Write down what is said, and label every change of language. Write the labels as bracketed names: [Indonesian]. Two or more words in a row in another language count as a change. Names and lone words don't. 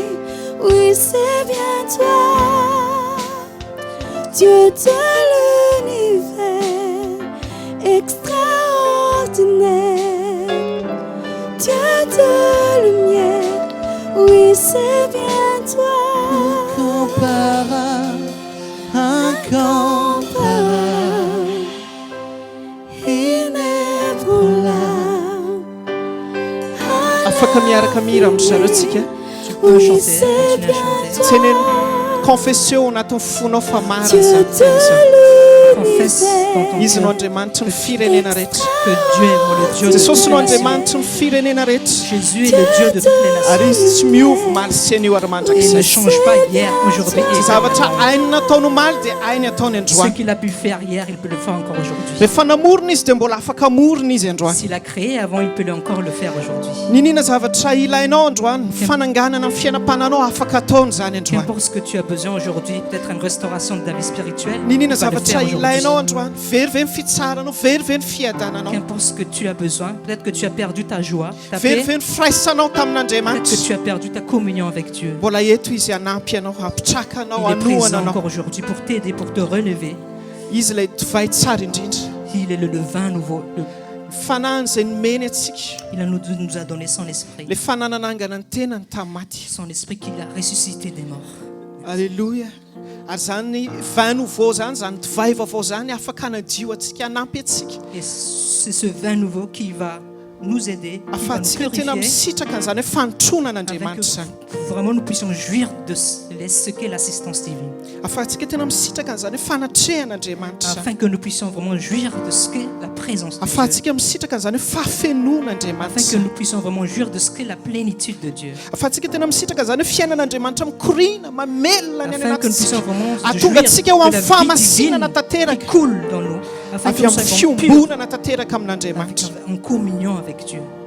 [French] Oui, c'est bien toi, Dieu de l'univers, extraordinaire, Dieu de lumière. Oui, c'est bien toi, incomparable, incomparable, inébranlable. [Malagasy] Afaka miaraka mira am'zareo [French] Tu peux chanter, continuer à chanter. [Malagasy] Teny confession natao fonao fa marina [French] Confesse dans ton [Malagasy] izy no [French] cœur [Malagasy] Andriamanitra ny firenena rehetra. [French] que Dieu est le Dieu de [Malagasy] Jesosy [French] toutes [Malagasy] no [French] les nations. [Malagasy] Andriamanitra ny firenena rehetra. [French] Jésus est le Dieu de toutes les [Malagasy] Ary [French] nations. [Malagasy] izy tsy miova maly sy anio ary [French] Il ne [Malagasy] mandrakizay. [French] change pas hier, aujourd'hui et [Malagasy] Ty zavatra [French] demain. [Malagasy] hainy nataony maly dia hainy ataony [French] Ce [Malagasy] androany. [French] qu'il a pu faire hier, il peut le faire encore aujourd'hui. [Malagasy] Rehefa namorona izy dia mbola afaka amorona izy androany. [French] S'il a créé avant, il peut encore le faire aujourd'hui. [Malagasy] Ninina zavatra ilainao androany, fananganana amin'ny fiainam-pananao afaka ataony zany androany. [French] Qu'importe ce que tu as besoin aujourd'hui, peut-être une restauration de ta vie spirituelle, [Malagasy] Ninina [French] tu vas le [Malagasy] zavatra [French] faire [Malagasy] ilainao [French] aujourd'hui. [Malagasy] androany, verive ny fitsaranao, verive ny fiadananao, [French] Qu'importe ce que tu as besoin, peut-être que tu as perdu ta joie, ta paix, [Malagasy] verive ny firaisanao [French] peut-être que [Malagasy] tamin'Andriamanitra. [French] tu as perdu ta communion avec Dieu. [Malagasy] Mbola eto izy hanampy anao, hapitraka anao, [French] Il est présent [Malagasy] hanoana anao. [French] encore aujourd'hui pour t'aider, pour te relever. [Malagasy] Izy ilay divay tsara indrindra. [French] Il est le vin nouveau. [Malagasy] Fanahany izay nomeny atsika. [French] Il nous a donné son esprit. [Malagasy] Le fanananangana ny tenany tamaty. [French] Son esprit qu'il a ressuscité des morts. Alléluia. [Malagasy] Ary zany [French] vin nouveau [Malagasy] zany, zany divay vaovao zany afaka hanadio atsika, hanampy atsika. [French] Et c'est ce vin nouveau qui va nous aider, qui va nous [Malagasy] Afatsika tena [French] purifier, [Malagasy] misitraka an'izany hoe fanotronana [French] afin [Malagasy] Andriamanitra zany. [French] que vraiment nous puissions jouir de ce qu'est l'assistance divine. [Malagasy] Afatsika tena misitraka an'izany hoe fanatrehan'Andriamanitra zany. [French] Afin que nous puissions vraiment jouir de ce qu'est la présence de Dieu. [Malagasy] Afatsika misitraka an'izany hoe [French] Afin [Malagasy] fahafenon'Andriamanitra [French] que nous puissions vraiment jouir de ce qu'est la plénitude de Dieu. [Malagasy] afatsika tena misitraka an'izany hoe fiainan'Andriamanitra mikorina mamelona ny any [French] Afin que nous puissions [Malagasy] anatintsika [French] vraiment [Malagasy] atonga atsika ho [French] jouir [Malagasy] amin'ny [French] de la vie [Malagasy] fahamasinana [French] divine [Malagasy] tanteraka [French] qui coule dans nous. Afin que [Malagasy] avy [French] nous [Malagasy] amin'ny [French] soyons purs, [Malagasy] fiombonana tanteraka amin'Andriamanitra. [French] en communion avec Dieu.